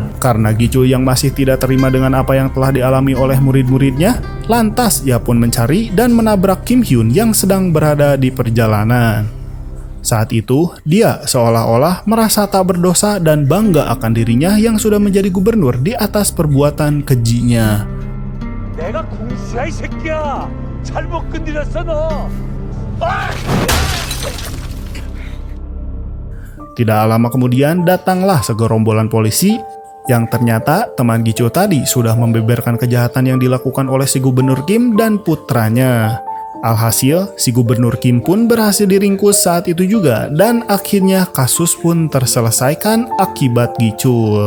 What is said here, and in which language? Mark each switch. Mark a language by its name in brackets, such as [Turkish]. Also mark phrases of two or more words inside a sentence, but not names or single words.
[Indonesian] Karena Gichul yang masih tidak terima dengan apa yang telah dialami oleh murid-muridnya, lantas ia pun mencari dan menabrak Kim Hyun yang sedang berada di perjalanan. Saat itu, dia seolah-olah merasa tak berdosa dan bangga akan dirinya yang sudah menjadi gubernur di atas perbuatan kejinya. [Korean] 내가 공수야 이 새끼야. 잘못 건드렸어 너. [Indonesian] Tidak lama kemudian datanglah segerombolan polisi yang ternyata teman Gichul tadi sudah membeberkan kejahatan yang dilakukan oleh si gubernur Kim dan putranya. Alhasil, si gubernur Kim pun berhasil diringkus saat itu juga dan akhirnya kasus pun terselesaikan akibat Gichul.